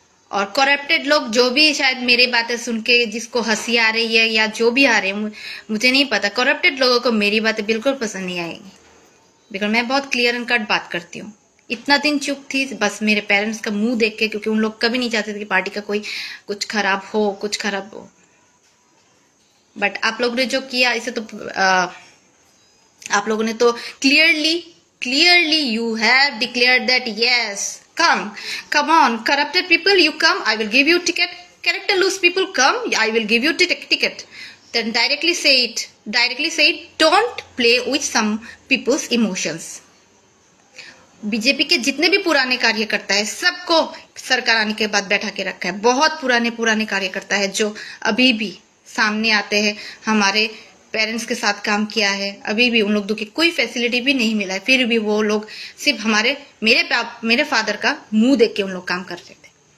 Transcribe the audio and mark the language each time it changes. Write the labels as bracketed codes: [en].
[hi] और करप्टेड लोग जो भी शायद मेरी बातें सुन के जिसको हंसी आ रही है या जो भी आ रहे हैं, मुझे नहीं पता, करप्टेड लोगों को मेरी बातें बिल्कुल पसंद नहीं आएगी। बिकॉज मैं बहुत क्लियर एंड कट बात करती हूँ। इतना दिन चुप थी बस मेरे पेरेंट्स का मुंह देख के, क्योंकि उन लोग कभी नहीं चाहते थे कि पार्टी का कोई कुछ खराब हो। बट आप लोगों ने जो किया, इसे तो आप लोगों ने तो [en] Clearly you have declared that yes, come on, corrupted people, you come, I will give you ticket. Character loose people, come, I will give you ticket. Then directly say it. Directly से don't play with some people's emotions. [hi] BJP के जितने भी पुराने कार्यकर्ता है सबको सरकार आने के बाद बैठा के रखा है। बहुत पुराने कार्यकर्ता है जो अभी भी सामने आते हैं, हमारे पेरेंट्स के साथ काम किया है, अभी भी उन लोग की कोई फैसिलिटी भी नहीं मिला है, फिर भी वो लोग सिर्फ मेरे फादर का मुंह देख के उन लोग काम कर रहे थे।